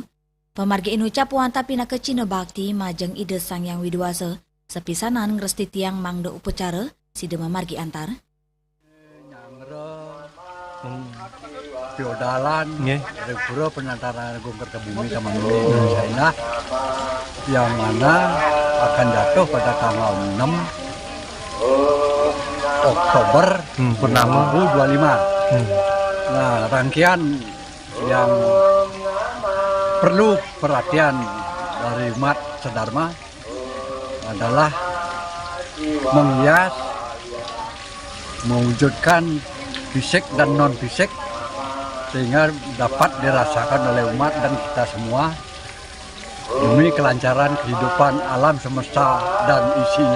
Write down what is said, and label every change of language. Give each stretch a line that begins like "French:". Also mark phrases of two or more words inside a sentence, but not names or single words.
Balinese: Pemargi inucap wanta pinaka Cina Bakti majeng ide sang yang widwasa sepisanan ngresti tiang mangda upacara sida memargi antar.
Indonesian: Piodalan dari Pura Penataran Agung Kertabumi Tamanuli Indonesia yang mana akan jatuh pada tanggal 6 Oktober 2025. Nah, rangkaian yang perlu perhatian dari umat sedharma adalah menghias, mewujudkan fisik dan non-fisik sehingga dapat dirasakan oleh umat dan kita semua demi kelancaran kehidupan alam semesta dan isinya.